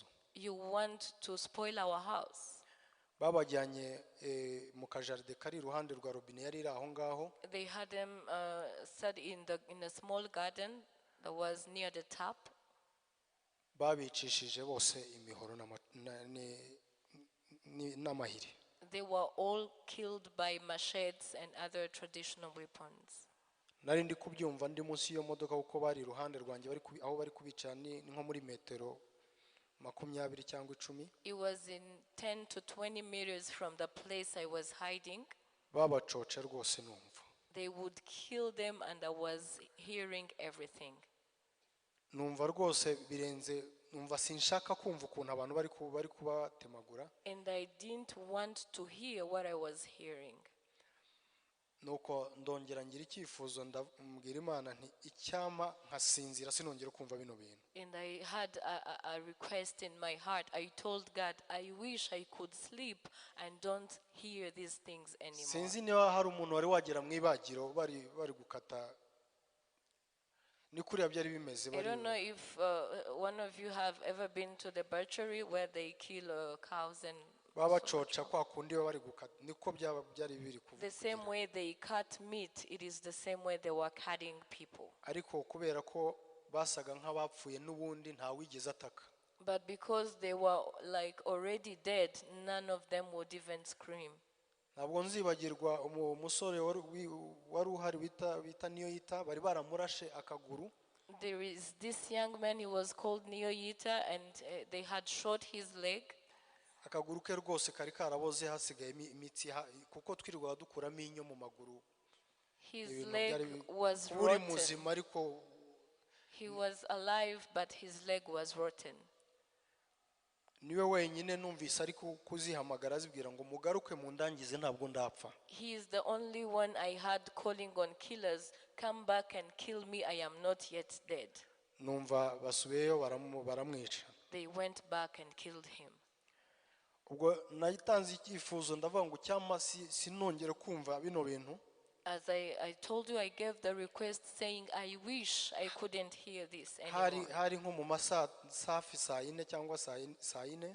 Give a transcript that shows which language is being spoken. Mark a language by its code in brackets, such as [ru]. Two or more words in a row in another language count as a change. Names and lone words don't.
[en] You want to spoil our house. [rw] Babajyanye mu kajaride kari iruhande rwa robine yari iri aho ngaho. [en] They had them sat in a small garden that was near the tap. [rw] Babicishije bose imihoro n'amahiri. [en] They were all killed by machetes and other traditional weapons. [rw] Nari ndi kubyumva ndi munsi y'iyo modoka kuko bari iruhande rwanjye aho bari kubica ni nko muri metero 20 cyangwa 10. [en] It was in 10 to 20 meters from the place I was hiding. [rw] Babacoce rwose numva. [en] They would kill them and I was hearing everything. [rw] Numva rwose birenze, numva sinshaka kumva ukuntu abantu bari kubatemagura. [en] And I didn't want to hear what I was hearing. [rw] Nuko ndongera ngira icyifuzo ndambwira Imana nti icyama nkasinzira sinongera kumva bino bintu. [en] And I had a request in my heart. I told God, I wish I could sleep and don't hear these things anymore. [rw] Sinzi niba hari umuntu wari wagera mu ibagiro bari gukata ni kuriya byari bimeze [en] I [rw] bari [en] don't know if one of you have ever been to the butchery where they kill cows and [rw] baba [en] so much [rw] bacoca [en] more. [rw] kwa kundi baba bari gukata niko byari biri [en] The same [rw] kugira [en] way they cut meat, it is the same way they were cutting people. [rw] ariko kubera ko basaga nk'abapfuye n'ubundi nta wigeze ataka [en] But because they were like already dead, none of them would even scream. [rw] ntabwo nzibagirwa umusore wari uhari bita niyo yita bari baramurashe akaguru [en] There is this young man, he was called Niyoyita, and they had shot his leg. [rw] akaguru ke rwose kari karaboze hasigaye imitsi kuko twirirwa dukuramo inyo mu maguru [en] His [rw] ibintu [en] leg [rw] byari [en] was [rw] uri [en] rotten. [rw] muzima ariko [en] He was alive, but his leg was rotten. [rw] niwe wenyine numvise ariko kuzihamagara azibwira ngo mugaruke mu ndangize ntabwo ndapfa [en] He is the only one I had calling on killers, come back and kill me, I am not yet dead. [rw] numva basubiyeyo baramwica [en] They went back and killed him. [rw] ubwo nayitanze icyifuzo ndavuga ngo cyama sinongere kumva bino bintu [en] As I told you, I gave the request saying, I wish I couldn't hear this [rw] hari [en] anymore. [rw] nko mu masaha safi saa yine cyangwa saa yine